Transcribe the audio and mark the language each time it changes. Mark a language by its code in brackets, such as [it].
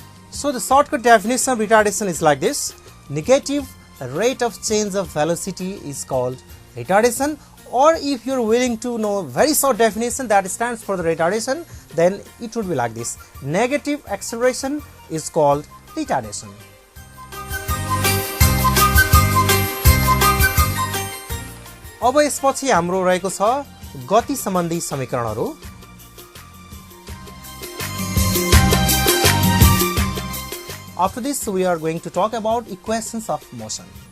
[en] So the shortcut definition of retardation is like this. Negative rate of change of velocity is called retardation. Or if you are willing to know very short definition that stands for the retardation, then it would be like this. Negative acceleration is called retardation. [ne] अब यसपछि हाम्रो रहेको छ गति सम्बन्धी समीकरणहरू। [en] After this we are going to talk about equations of motion.